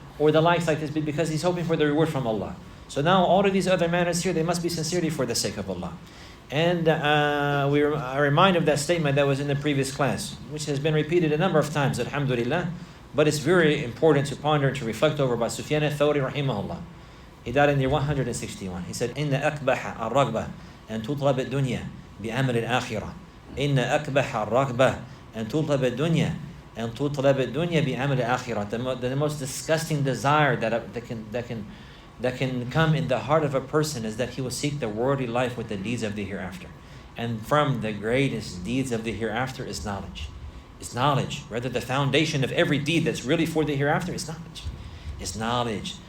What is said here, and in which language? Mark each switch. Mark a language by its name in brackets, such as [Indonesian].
[English] or the likes like this, because he's hoping for the reward from Allah. So now all of these other manners here, they must be sincerely for the sake of Allah. And I remind of that statement that was in the previous class, which has been repeated a number of times, alhamdulillah, but it's very important to ponder and to reflect over by Sufyan al-Thawri rahimahullah. He died in the year 161. He said, [Arabic] إِنَّ أَكْبَحَ الرَّغْبَةِ أَن تُطْلَبَ الدُّنْيَا بِعَمَلِ الْآخِرَةِ إِنَّ أَكْبَحَ الرَّغْبَةِ أن تطلب الدنيا أن تطلب الدنيا بعمل الآخرة. [English] The most disgusting desire that can come in the heart of a person is that he will seek the worldly life with the deeds of the hereafter. And from the greatest deeds of the hereafter is knowledge. It's knowledge. Rather, the foundation of every deed that's really for the hereafter is knowledge. It's knowledge.